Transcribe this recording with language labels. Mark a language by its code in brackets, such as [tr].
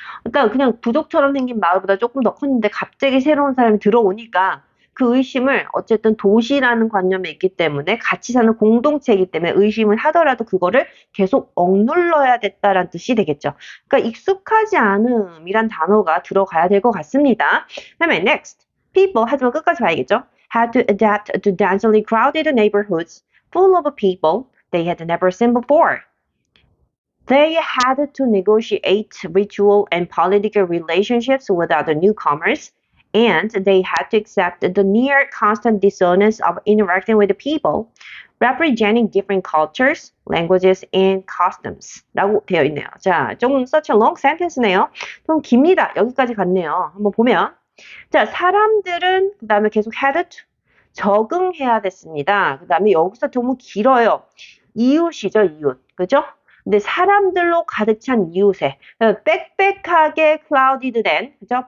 [ko] 그러니까 그냥 부족처럼 생긴 마을보다 조금 더 컸는데 갑자기 새로운 사람이 들어오니까 그 의심을 어쨌든 도시라는 관념에 있기 때문에 같이 사는 공동체이기 때문에 의심을 하더라도 그거를 계속 억눌러야 됐다라는 뜻이 되겠죠. 그러니까 익숙하지 않음이란 단어가 들어가야 될 것 같습니다. 그다음에 next. People, 하지만 끝까지 봐야겠죠. [en] Had to adapt to densely crowded neighborhoods full of people they had never seen before. They had to negotiate ritual and political relationships with other newcomers, and they had to accept the near constant dissonance of interacting with people, representing different cultures, languages, and customs. [ko] 라고 되어 있네요. [en] 자, 좀 such a long sentence네요. [ko] 좀 깁니다. 여기까지 갔네요. 한번 보면. 자, 사람들은 그 다음에 계속 had to 적응해야 됐습니다. 그 다음에 여기서 너무 길어요. 이웃이죠, 이웃. 그죠? 근데 사람들로 가득 찬 이웃에 빽빽하게 clouded 된 그죠?